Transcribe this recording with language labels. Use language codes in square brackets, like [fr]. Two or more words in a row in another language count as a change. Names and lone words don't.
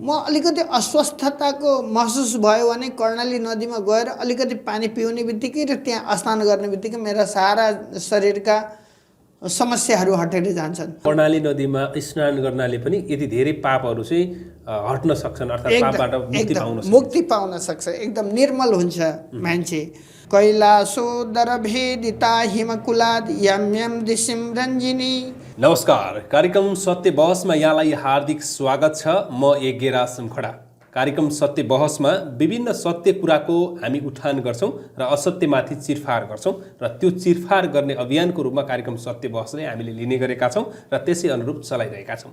[ne] म अलिकति अस्वस्थताको महसुस भयो भने कर्णाली नदीमा गएर अलिकति पानी पिउने बित्तिकै र त्यहाँ स्नान गर्ने बित्तिकै मेरा सारा शरीरका समस्याहरू हटेर जान्छन्। कर्णाली नदीमा स्नान गर्नाले पनि यति धेरै पापहरू चाहिँ हट्न सक्छन्, अर्थात् पापबाट मुक्ति पाउन सक्छ, एकदम निर्मल हुन्छ मान्छे। [sa] कैलासोदर भेदिता हिमकुलाद यम यम दिशिम रञ्जिनी। [ne] नमस्कार, कार्यक्रम सत्य बहसमा यहाँलाई हार्दिक स्वागत छ। म यज्ञ खडा। कार्यक्रम सत्य बहसमा विभिन्न सत्य कुराको हामी उठान गर्छौं र असत्यमाथि चिरफार गर्छौं र त्यो चिरफार गर्ने अभियानको रूपमा कार्यक्रम सत्य बहसले हामीले लिने गरेका छौं र त्यसै अनुरूप चलाइरहेका छौं।